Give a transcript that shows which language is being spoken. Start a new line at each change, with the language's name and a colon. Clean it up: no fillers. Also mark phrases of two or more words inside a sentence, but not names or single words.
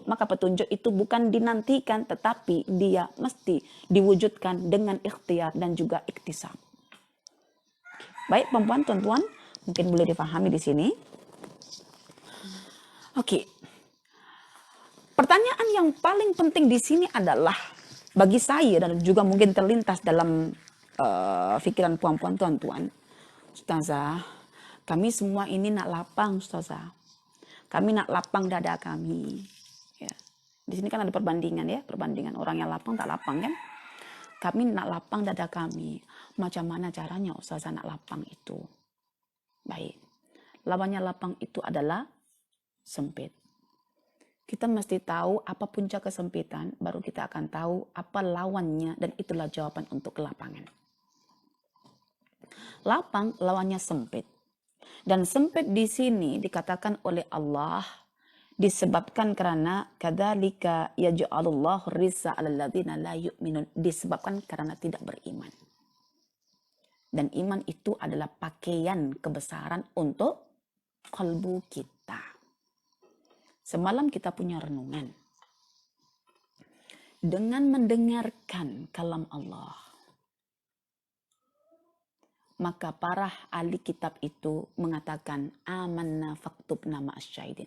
Indonesian: Maka petunjuk itu bukan dinantikan, tetapi dia mesti diwujudkan dengan ikhtiar dan juga iktisab. Baik, perempuan, tuan-tuan, mungkin boleh dipahami di sini. Oke. Pertanyaan yang paling penting di sini adalah bagi saya dan juga mungkin terlintas dalam pikiran puan-puan, tuan-tuan.
Malay: Ustazah, kami semua ini nak lapang, Ustazah. Kami nak lapang dada kami. Ya. Di sini kan ada perbandingan ya, perbandingan orang yang lapang tak lapang kan. Kami nak lapang dada kami. Macam mana caranya Ustazah nak lapang itu? Baik.
Indonesian: Lawannya lapang itu adalah sempit. Kita mesti tahu apa puncak kesempitan, baru kita akan tahu apa lawannya, dan itulah jawaban untuk kelapangan. Lapang lawannya sempit. Dan sempit di sini dikatakan oleh Allah disebabkan karena
Arabic: كذلك يجعل الله رزقا على الذين لا يؤمنون,
Indonesian: disebabkan karena tidak beriman. Dan iman itu adalah pakaian kebesaran untuk kalbu kita. Semalam kita punya renungan. Dengan mendengarkan kalam Allah, maka para ahli kitab itu mengatakan
Arabic: آمنا فاكتبنا مع الشاهدين.